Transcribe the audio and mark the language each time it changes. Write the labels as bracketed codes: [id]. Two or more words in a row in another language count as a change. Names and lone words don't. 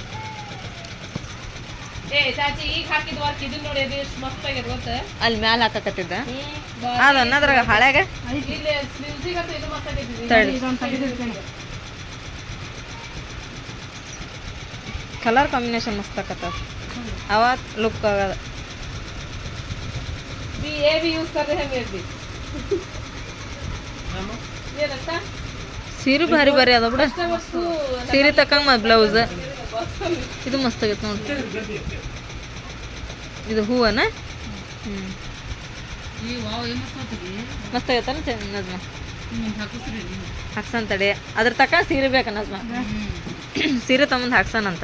[kn] ಚಾಚಿ ಈಗ ಹಾಕಿದ ವರ್ಕ್ ಇದನ್ನ ನೋಡಿ, ಅದು ಎಷ್ಟು ಮಸ್ತ್ ಆಗ್ಯದ ಗೊತ್ತ? ಅಲ್ಲಿ ಮ್ಯಾಲ ಹಾಕಕತ್ತಿದ್ದ ಅದ ಅನ್ನದ್ರಾಗ ಹಳ್ಯಾಗ ಇಲ್ಲಿ ಸ್ಲಿಮ್ಸಿಗಂತೂ ಇದು ಮಸ್ತ್ ಆಗೈತಿ. ತಡಿ. ಇದೊಂದು ತೆಗೆದಿರ್ತೀನಿ. [en] colour combination [kn] ಮಸ್ತ್ ಆಕತ್ತಾವ. ಅವ ಲುಕ್ ಆಗದ. [hi] ये भी यूज कर रहे हैं मैं भी. ये लगता [kn] ಸೀರೆ ಭಾರಿ ಭಾರಿ ಅದ ಬಿಡ. [hi] वस्तु [kn] ಸೀರೆ ತಕ್ಕಂಗ ಮತ್ ಬ್ಲೌಸ್ ಇದು ಮಸ್ತ್ ಆಗೈತೆ ನೋಡಿ. ಇದು ಹೂವನ? ಈ ವಾವ್ ಏನ್ ಮಸ್ತ್ ಆಗ್ತದೆ. ಮಸ್ತ್ ಆಗೈತಲ್ಲ ನಜ್ಮ? ಹಾಕಿಸ್ರಿ ಹಾಕ್ಸನ್ ತಡಿ. ಅದ್ರ ತಕ್ಕ ಸೀರೆ ಬೇಕ ನಜ್ಮ. ಸೀರೆ ತಗೊಂಡ್ ಹಾಕ್ಸನಂತ.